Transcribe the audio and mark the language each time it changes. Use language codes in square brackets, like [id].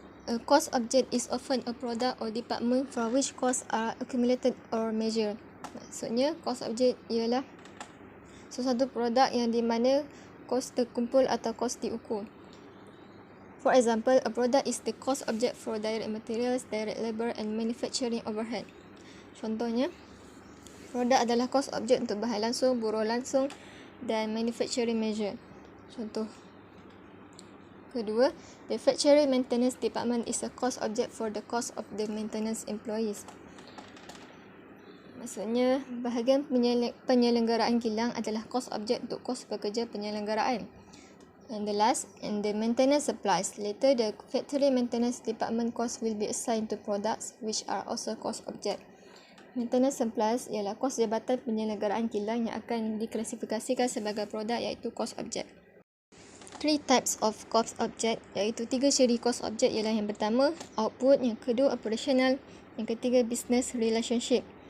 [en] A cost object is often a product or department for which costs are accumulated or measured. [ms] Maksudnya, cost object ialah sesuatu produk yang di mana kos terkumpul atau kos diukur. [en] For example, a product is the cost object for direct materials, direct labor and manufacturing overhead. [ms] Contohnya, produk adalah cost object untuk bahan langsung, buruh langsung dan manufacturing measure. Contoh. Kedua, [en] the factory maintenance department is a cost object for the cost of the maintenance employees. [ms] Maksudnya, bahagian penyelenggaraan kilang adalah cost object untuk kos pekerja penyelenggaraan. [en] And the last, and the maintenance supplies. Later, the factory maintenance department cost will be assigned to products which are also cost object. [ms] Maintenance supplies ialah kos jabatan penyelenggaraan kilang yang akan diklasifikasikan sebagai produk iaitu cost object. [en] 3 types of cost object, [ms] iaitu 3 ciri cost object ialah yang pertama, output, yang kedua, operational, yang ketiga, business relationship.